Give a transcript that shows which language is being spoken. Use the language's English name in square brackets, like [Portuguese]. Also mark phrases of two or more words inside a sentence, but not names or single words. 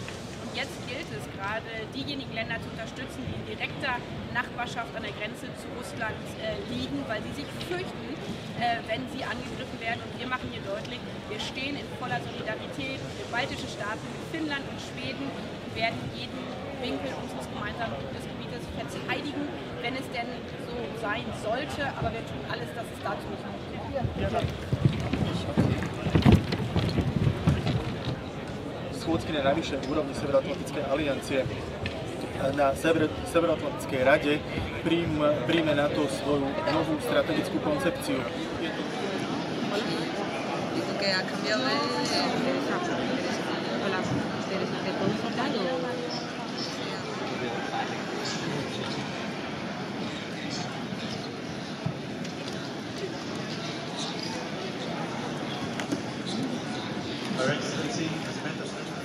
[German] Und jetzt gilt es gerade, diejenigen Länder zu unterstützen, die in direkter Nachbarschaft an der Grenze zu Russland liegen, weil sie sich fürchten, wenn sie angegriffen werden. Und wir machen hier deutlich, wir stehen in voller Solidarität mit baltischen Staaten, mit Finnland und Schweden und werden jeden Winkel unseres gemeinsamen Bundesgebietes verteidigen, wenn es denn so sein sollte. Aber wir tun alles, dass es dazu nicht kommt. [Slovak] Schôdzky na najvyššej úrovni Severoatlantickej aliancie na Severoatlantickej rade príjme NATO svoju novú strategickú koncepciu. [Spanish] Que ha cambiado ¿te puedo contar o...? [English] Her Excellency has met us.